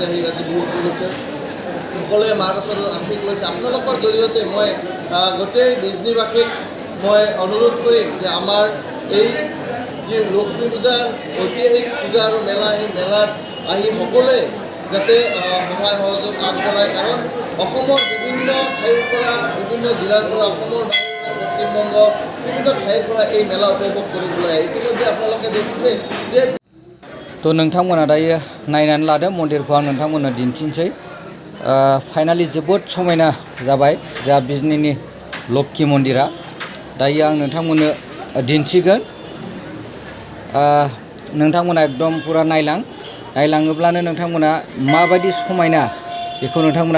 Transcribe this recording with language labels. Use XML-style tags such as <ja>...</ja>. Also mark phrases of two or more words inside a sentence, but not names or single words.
<as>সেই আজি বিহু কৰিছে সকলোৱে মাৰ ওচৰত আশীষ লৈছে আপোনালোকৰ জৰিয়তে মই গোটেই বিজনীবাসীক মই অনুৰোধ কৰিম যে আমাৰ এই যি লক্ষ্মী পূজাৰ ঐতিহাসিক পূজা আৰু মেলা এই মেলাত আহি সকলোৱে যাতে সহায় সহযোগ আগবঢ়ায় কাৰণ অসমৰ বিভিন্ন ঠাইৰ পৰা বিভিন্ন জিলাৰ পৰা অসমৰ পশ্চিমবংগ বিভিন্ন ঠাইৰ পৰা এই মেলা উপভোগ কৰিবলৈ আহে ইতিমধ্যে আপোনালোকে দেখিছে যে</as> <brx>তো नोंथांमोना दायो नायनानै लादो मन्दिरखौ आं नोंथांमोननो दिन्थिनोसै फाइनालि जोबोद समायना जाबाय जा बिजनीनि लक्ष्मी मन्दिरा दायो आं नोंथांमोननो दिन्थिगोन नोंथांमोना एकदम पुरा नायलाङोब्लानो नोंथांमोना माबायदि समायना बेखौ नोंथांमोना</brx>